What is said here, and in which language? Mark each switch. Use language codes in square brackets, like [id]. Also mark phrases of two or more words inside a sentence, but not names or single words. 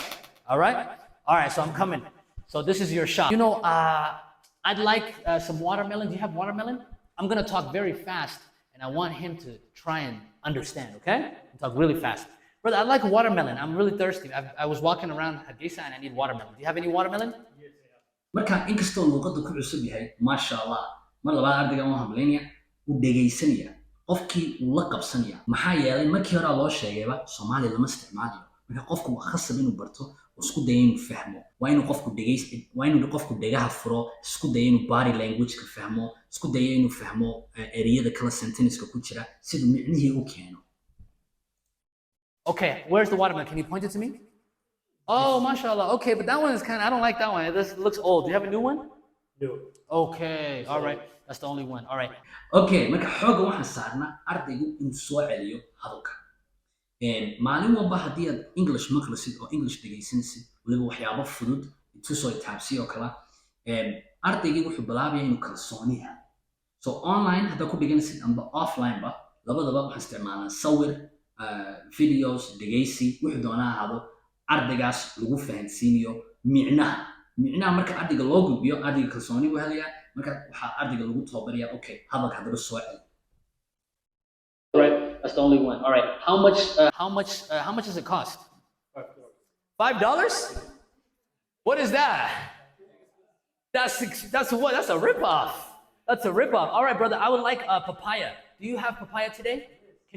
[en] All right? All right, so I'm coming. So this is your shop. You know, I'd like some watermelon. Do you have watermelon? I'm going to talk very fast, and I want him to try and understand, okay? I'll talk really fast. Brother, I'd like a watermelon. I'm really thirsty. I was walking around Hargeisa, and I need watermelon. Do you have any watermelon? Yes, I have. [so] Marka inkastoo luuqadu ku cusub yahay, [ar] ما شاء الله, [so] mar labaad ardayga waan hamleynaya u dhegaysanaya. Qofkii uu la qabsanaya. Maxaa yeelay markii hore loo sheegayba Soomaali lama isticmaalayo. Marka qofku waa khasab inuu barto oo isku dayo inuu fahmo. Waa inuu qofku dhagaha furo, isku dayo inuu [en] body language [so] ka fahmo, isku dayo inuu fahmo ereyada kala sentence-ka ku jira sida micnihii u keeno. [en] Okay, where's the watermelon? Can you point it to me? Oh, mashallah. Okay, but that one is I don't like that one. This looks old. Do you have a new one? No. Okay, all right. That's the only one. All right. [so] Okay, marka xooga waxaan saarnaa ardaygu inuu soo celiyo hadalka. Maalin walba haddii aad English maqlisid oo English dhegaysanaysid waliba waxyaabo fudud intuu soo taabsiyo kala ardaygii wuxuu bilaabayaa inuu kalsooni helo. So online hadda ku dhiganaysid amba offline ba labadaba waxaan isticmaalnaa sawir videos dhegaysi wuxuu doonaa ahaado ardaygaas lagu fahansiinayo micnaha marka ardayga loo gudbiyo ardayga kalsooni buu helayaa marka waxaa ardayga lagu tababarayaa okay hadalka hadaba soo celi. [en] Right, that's the only one. All right, how much does it cost? $5? What is that? That's what? That's a ripoff. That's a ripoff. All right, brother, I would like papaya. Do you have papaya today?